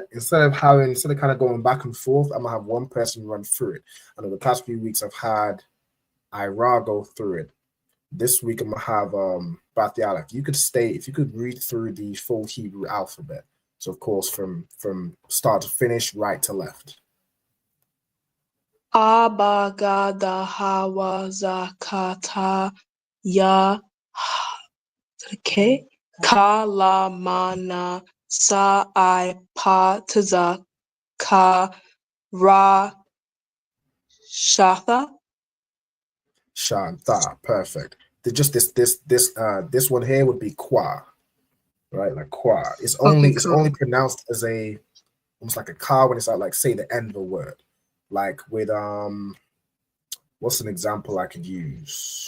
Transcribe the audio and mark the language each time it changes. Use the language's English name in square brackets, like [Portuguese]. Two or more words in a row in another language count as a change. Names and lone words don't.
[English] Instead of kind of going back and forth, I'm gonna have one person run through it. I know the past few weeks I've had Ira go through it. This week I'm gonna have Bathiala. If you could read through the full Hebrew alphabet. So of course from start to finish, right to left. [Hebrew] Abagada Hawa Zakata Ya Kalamana Sa I Pa Taza Ka Ra Shatha. [English] Shantha, perfect. Just this one here would be Kwa, right? Like Kwa. It's only pronounced as almost like a ka when it's like say the end of a word. Like with what's an example I could use?